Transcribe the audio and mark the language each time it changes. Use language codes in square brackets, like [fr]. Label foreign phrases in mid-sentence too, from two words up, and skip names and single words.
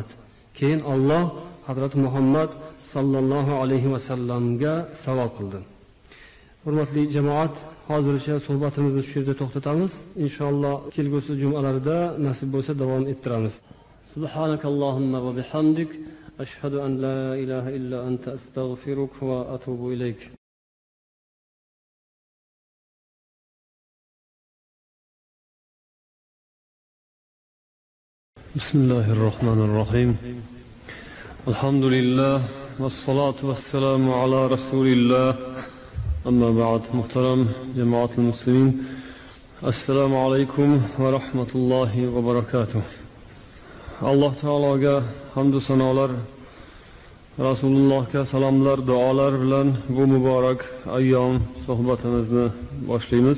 [uz] Keyin Alloh Hazrat Muhammad [ar] صلى الله عليه [uz] va sallamga savol qildi. Hurmatli jamoat, hozircha suhbatimizni shu yerda to'xtatamiz. Inshaalloh kelgusi jumalarda nasib bo'lsa davom ettiramiz. [ar] سبحانك اللهم وبحمدك أشهد أن لا إله إلا أنت أستغفرك وأتوب إليك. بسم الله الرحمن الرحيم. الحمد لله والصلاة والسلام على رسول الله. أما بعد. محترم جماعة المسلمين السلام عليكم ورحمة الله وبركاته. [uz] Alloh taologa hamd va sanolar, Rasulullohga salomlar, duolar bilan bu muborak ayyom suhbatimizni boshlaymiz.